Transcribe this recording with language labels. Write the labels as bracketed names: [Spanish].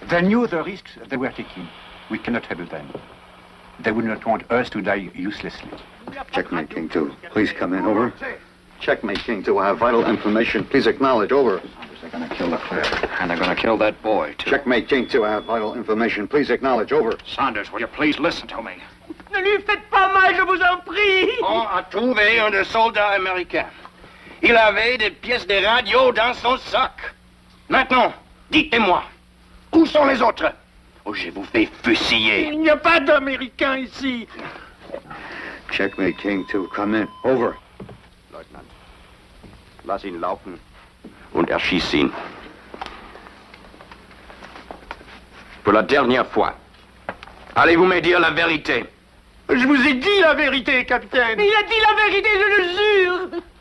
[English] They knew the risks they were taking. We cannot help them. They would not want us to die uselessly. Checkmate King 2, please come in. Over. Checkmate King 2, I have vital information. Please acknowledge. Over. They're gonna kill Leclerc. And they're gonna kill that boy, too. Checkmate King 2, I have vital information. Please acknowledge. Over. Saunders, will you please listen to me? [French] Ne lui faites pas mal, je vous en prie. On a trouvé un des soldats américains. Il avait des pièces de radio dans son sac. Maintenant, dites-moi, où sont les autres? Ou je vous fais fusiller. Il n'y a pas d'Américains ici. [English] Checkmate King 2, come in. Over. [German] Leutnant, lass ihn laufen und erschieß ihn. [French] Pour la dernière fois, allez-vous me dire la vérité? Je vous ai dit la vérité, capitaine. Il a dit la vérité, je le jure.